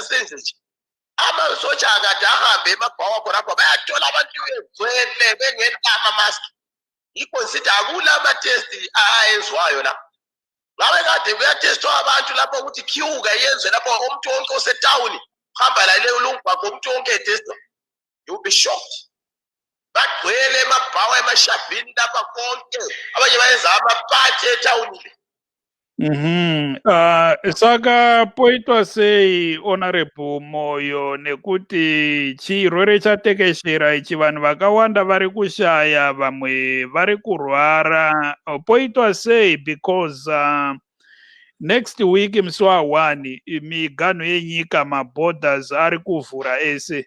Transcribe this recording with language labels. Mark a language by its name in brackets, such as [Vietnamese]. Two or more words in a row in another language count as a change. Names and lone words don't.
[North Ndebele] senze nje amasotsha akade ahambe emabhawa khonapho bayathola abantu begcwele bengenama mask yikho sithi akula amatesti ayenziwayo la ngabe kade kuyatestwa abantu lapho ukuthi queue yenziwe lapho umuntu wonke osetawuni hamba la leyo lungwaqo umuntu wonke etestwa [English] you will be shocked [North Ndebele] bagcwele emabhawa emashabhini lapha konke abanye bayenza amaphathi etawuni [Shona] saka poitwa sei honorable Moyo nekuti chirwere chatekeshera ichi vanhu vakawanda vari kushaya vamwe vari kurwara poitwa sei because [English] next week [Shona] musi wa1 miganho yenyika maborders ari kuvhura ese